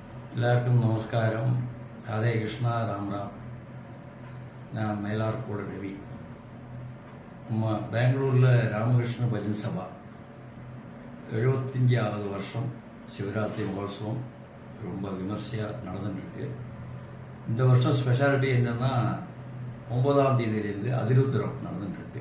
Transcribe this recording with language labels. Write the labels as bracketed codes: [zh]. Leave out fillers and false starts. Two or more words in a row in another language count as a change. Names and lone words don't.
[ml] എല്ലാവർക്കും നമസ്കാരം. രാധേ കൃഷ്ണ രാം രാം. ഞാൻ മേലാർക്കോട് രവി. [ta] நம்ம பெங்களூரில் ராமகிருஷ்ண பஜன் சபா 75வது வருஷம் சிவராத்திரி மகோத்சவம் ரொம்ப விமர்சையாக நடந்துட்டுருக்கு. இந்த வருஷம் ஸ்பெஷாலிட்டி என்னென்னா 9ஆம் தேதியிலேருந்து அதிருத்ரம் நடந்துட்டுருக்கு.